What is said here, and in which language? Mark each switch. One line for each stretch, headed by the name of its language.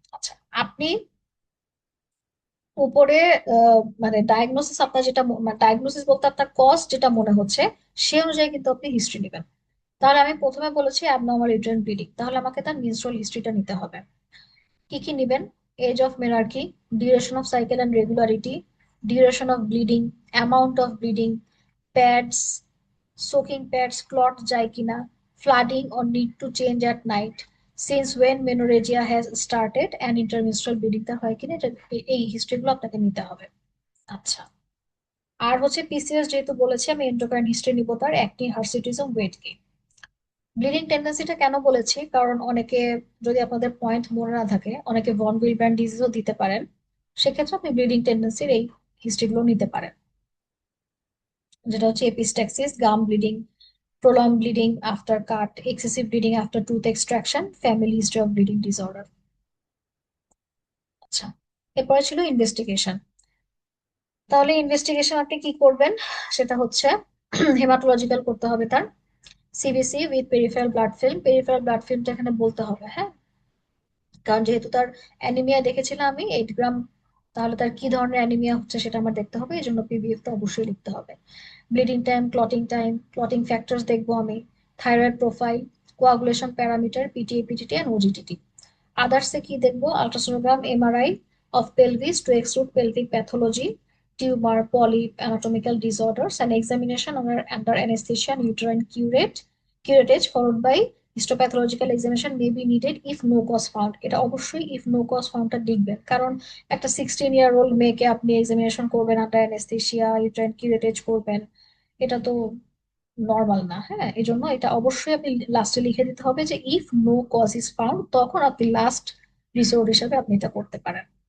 Bangla: আচ্ছা, আপনি উপরে মানে ডায়াগনোসিস, আপনার যেটা ডায়াগনোসিস বলতে আপনার কজ যেটা মনে হচ্ছে, সে অনুযায়ী কিন্তু আপনি হিস্ট্রি নেবেন। তাহলে আমি প্রথমে বলেছি অ্যাবনর্মাল ইউটেরাইন ব্লিডিং, তাহলে আমাকে তার মেনস্ট্রুয়াল হিস্ট্রিটা নিতে হবে। কি কি নিবেন?
English: age of menarche, duration of cycle and regularity, duration of bleeding, amount of bleeding, pads, soaking pads, clot যায় কিনা, flooding or need to change at night, since when menorrhagia has started and intermenstrual bleeding টা হয় কিনা,
Bangla: এই হিস্ট্রিগুলো আপনাকে নিতে হবে। আচ্ছা, আর হচ্ছে পিসিএস যেহেতু বলেছি, আমি এন্ডোক্রাইন হিস্ট্রি নিব তার, অ্যাক্নে, হার্সিটিজম, ওয়েট গেইন। ব্লিডিং টেন্ডেন্সিটা কেন বলেছি, কারণ অনেকে, যদি আপনাদের পয়েন্ট মনে না থাকে, অনেকে ভন উইলব্যান্ড ডিজিজও দিতে পারেন, সেক্ষেত্রে আপনি ব্লিডিং টেন্ডেন্সির এই হিস্ট্রিগুলো নিতে পারেন, যেটা হচ্ছে epistaxis, gum bleeding,
English: prolonged bleeding after cut, excessive bleeding after tooth extraction, family history of bleeding disorder।
Bangla: আচ্ছা, এরপরে ছিল ইনভেস্টিগেশন। তাহলে ইনভেস্টিগেশন আপনি কি করবেন, সেটা হচ্ছে হেমাটোলজিক্যাল করতে হবে তার, CBC with peripheral blood film. Peripheral blood ফিল্মটা এখানে বলতে হবে, হ্যাঁ, কারণ যেহেতু তার অ্যানিমিয়া দেখেছিলাম আমি 8 গ্রাম, তাহলে তার কি ধরনের অ্যানিমিয়া হচ্ছে সেটা আমার দেখতে হবে, এই জন্য পিবিএফ তো অবশ্যই লিখতে হবে। ব্লিডিং টাইম, ক্লটিং ফ্যাক্টরস দেখবো আমি, thyroid profile, coagulation parameter, PTA, PTT and OGTT. আদার্সে কি দেখবো,
English: Ultrasonogram, MRI of pelvis to exclude pelvic pathology, tumour, polyp, anatomical disorders, and examination under anesthesia and uterine curettage followed by histopathological examination may be needed if no cause found।
Bangla: এটা অবশ্যই if no cause foundটা লিখবেন, কারণ একটা 16-year-old মেয়েকে আপনি examination করবেন, under anaesthesia, uterine কিউরেটেজ করবেন, এটা তো নর্মাল না, হ্যাঁ, এই জন্য এটা অবশ্যই আপনি লাস্টে লিখে দিতে হবে যে
English: if no cause is found,
Bangla: তখন আপনি লাস্ট রিসোর্ট হিসাবে আপনি এটা করতে পারেন।